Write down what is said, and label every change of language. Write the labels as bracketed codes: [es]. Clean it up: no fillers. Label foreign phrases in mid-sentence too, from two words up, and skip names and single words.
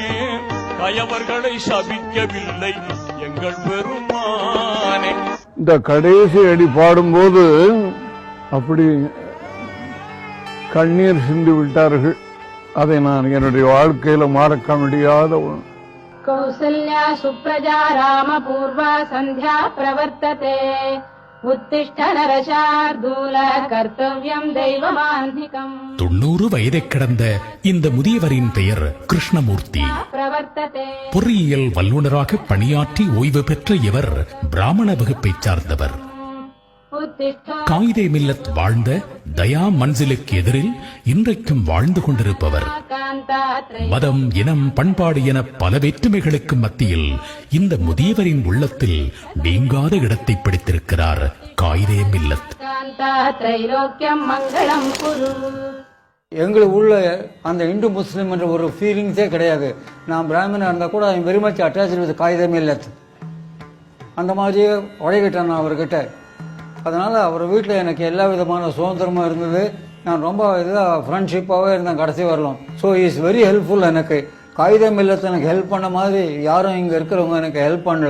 [ta] கயவர்களை சபிக்கவில்லை எங்கள் பெருமானே. இந்த கடைசி அடி பாடும்போது அப்படி கண்ணீர் சிந்தி விட்டார்கள். அதை நான் என்னுடைய வாழ்க்கையில மறக்க முடியாத [sa] कौसल्या सुप्रजा रामपूर्वा सन्ध्या प्रवर्तते उत्तिष्ठ नरशार्दूल कर्तव्यं दैवमान्धिकम् [ta] 90 வயதை கடந்த இந்த முதியவரின் பெயர் கிருஷ்ணமூர்த்தி. பொறியியல் வல்லுநராக பணியாற்றி ஓய்வு பெற்ற இவர் பிராமண வகுப்பைச் சார்ந்தவர். காயிதே மில்லத் வாழ்ந்த தயா மன்சிலுக்கு எதிரில் இன்றைக்கும் வாழ்ந்து கொண்டிருப்பவர். மதம், இனம், பண்பாடு என பல வேற்றுமைகளுக்கு மத்தியில் இந்த முதியவரின் உள்ளத்தில் நீங்காத இடத்தை பிடித்திருக்கிறார் காயிதே மில்லத். எங்களுக்கு உள்ள அந்த இந்து முஸ்லீம் என்ற ஒரு ஃபீலிங்ஸே கிடையாது. நான் பிராமணா இருந்தால் கூட [en] I very much attached with [ta] காயிதே மில்லத். அந்த மாதிரியே உழைக்கிட்டேன் நான் அவர்கிட்ட. அதனால் அவர் வீட்டில் எனக்கு எல்லா விதமான சுதந்திரமும் இருந்தது. நான் ரொம்ப இதாக ஃப்ரெண்ட்ஷிப்பாகவே இருந்தேன் கடைசி வரலாம். [en] So is very helpful. [ta] எனக்கு காயிதே மில்லத் எனக்கு ஹெல்ப் பண்ண மாதிரி யாரும் இங்கே இருக்கிறவங்க எனக்கு ஹெல்ப் பண்ணல.